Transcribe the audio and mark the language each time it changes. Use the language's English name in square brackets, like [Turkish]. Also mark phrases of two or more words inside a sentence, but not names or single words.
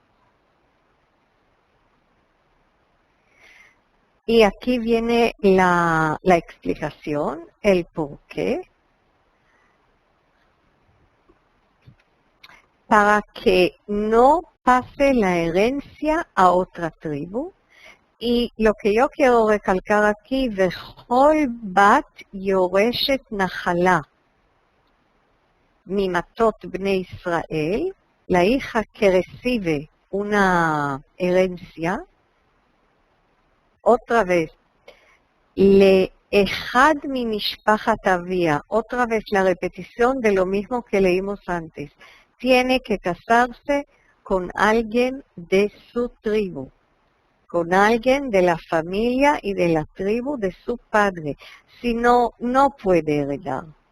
[Spanish] Y aquí viene la explicación, el por qué. Para que no pase la herencia a otra tribu. Y lo que yo quiero recalcar aquí, [Hebrew] וכל בת ירשת נחלה ממטות בני ישראל, [Spanish] la hija que recibe una herencia, otra vez, [Hebrew] לאחד ממשפחת אביה, [Spanish] otra vez la repetición de lo mismo que leímos antes, tiene que casarse con alguien de su tribu, con alguien de la familia y de la tribu de su padre, si no, no puede heredar.